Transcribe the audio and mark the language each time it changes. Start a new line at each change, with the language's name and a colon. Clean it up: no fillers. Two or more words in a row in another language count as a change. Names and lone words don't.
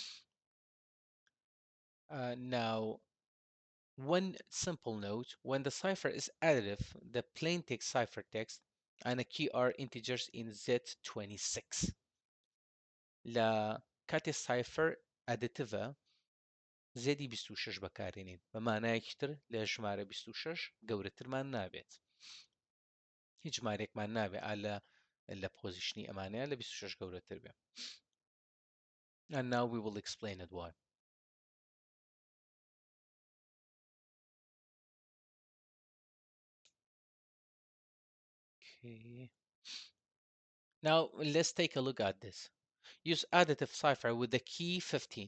English: Now, one simple note: when the cipher is additive, the plain text ciphertext and a key are integers in Z26.
Central Kurdish: La کاتی
English: cipher additive
Central Kurdish: زێدی 26 بەکارێنین بە مانایەکی تر لە ژمارە 26 گەورەترمان نابێت. هیچ ژمارێکمان نابێت لە پۆزیشنی ئەمانەیە لە 26 گەورەتر بێ.
English: And now we will explain it why. Okay. Now let's take a look at this. Use additive cipher with the key 15.